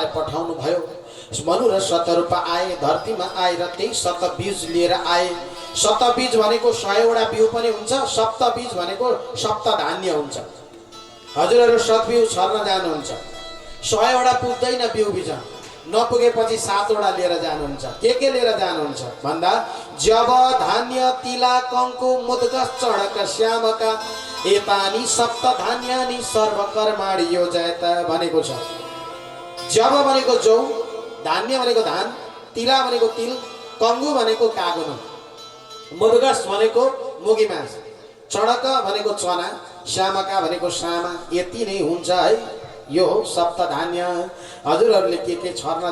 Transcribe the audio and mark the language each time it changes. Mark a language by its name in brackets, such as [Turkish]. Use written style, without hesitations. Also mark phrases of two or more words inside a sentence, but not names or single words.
[Nepali] पठाउनु भयो मनु र शतरूपा आए धरतीमा आएर त्यही शतबीज लिएर आए शतबीज भनेको 100 वटा बिउ पनि हुन्छ सप्तबीज भनेको सप्तधान्य हुन्छ हजुरहरू शतबिउ छर्न जानुहुन्छ 100 वटा पुग्दैन बिउ बिजन नपुगेपछि 7 वटा लिएर जानुहुन्छ के लिएर जानुहुन्छ भन्दा [Sanskrit] जब धान्य तिला कंकु मुद्गस चढक श्यामका एतानी सप्तधान्यानि सर्वकर्माणि योजयत [Nepali] भनेको छ जब भनेको जौ धान्य भनेको धान तिला भनेको तिल कंगु भनेको कागुन मुद्गस भनेको मुगी मास चढक भनेको चना श्यामका भनेको सामा यति नै हुन्छ है यो सप्तधान्य हजुरहरूले के छर्न